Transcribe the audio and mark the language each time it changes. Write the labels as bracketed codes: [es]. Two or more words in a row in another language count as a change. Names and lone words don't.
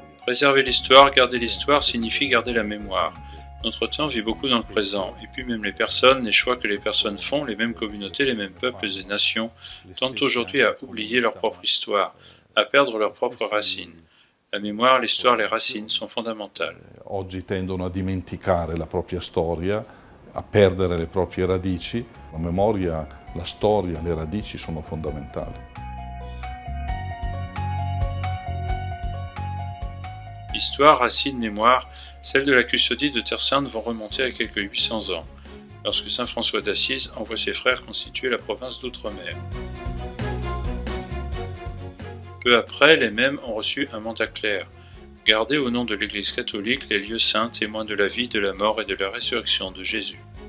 [fr] Préserver l'histoire, garder l'histoire signifie garder la mémoire. Notre temps vit beaucoup dans le présent, et puis même les personnes, les choix que les personnes font, les mêmes communautés, les mêmes peuples et nations, tendent aujourd'hui à oublier leur propre histoire, à perdre leurs propres racines. La mémoire, l'histoire, les racines sont fondamentales. [it] Oggi tendono a dimenticare la propria storia, a perdere le proprie radici. La memoria, la storia, le radici sono fondamentali. [fr] Histoire, racines, mémoire, celles de la custodie de Terre Sainte vont remonter à quelques 800 ans, lorsque saint François d'Assise envoie ses frères constituer la province d'Outre-mer. Peu après, les mêmes ont reçu un mandat clair, garder au nom de l'Église catholique les lieux saints témoins de la vie, de la mort et de la résurrection de Jésus.